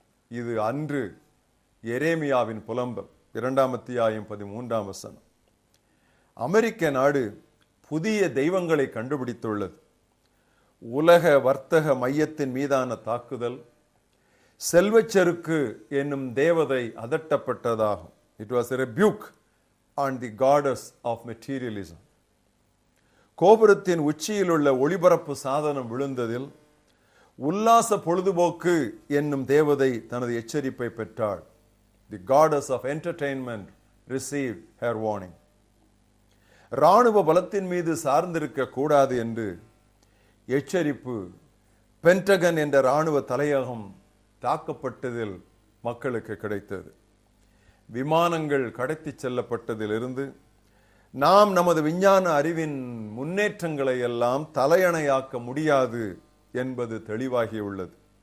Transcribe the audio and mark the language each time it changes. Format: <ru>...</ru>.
<ta>இது அன்று எரேமியாவின் புலம்பல் 2ஆம் அத்தியாயம் 13ஆம் வசனம். அமெரிக்க நாடு புதிய தெய்வங்களை கண்டுபிடித்துள்ளது. உலக வர்த்தக மையத்தின் மீதான தாக்குதல் செல்வச்செருக்கு என்னும் தேவதை அதட்டப்பட்டதாகும்.</ta> <en>It was a rebuke on the goddess of materialism.</en> <ta>கோபுரத்தின் உச்சியில் உள்ள ஒளிபரப்பு சாதனம் விழுந்ததில் உல்லாச பொழுதுபோக்கு என்னும் தேவதை தனது எச்சரிப்பை பெற்றாள்.</ta> <en>The goddess of entertainment received her warning.</en> <ta>இராணுவ பலத்தின் மீது சார்ந்திருக்க கூடாது என்று எச்சரிப்பு பென்டகன் என்ற இராணுவ தலையகம் தாக்கப்பட்டதில் மக்களுக்கு கிடைத்தது. விமானங்கள் கடத்தி செல்லப்பட்டதிலிருந்து நாம் நமது விஞ்ஞான அறிவின் முன்னேற்றங்களை எல்லாம் தலையணையாக்க முடியாது என்பது தெளிவாகியுள்ளது.</ta>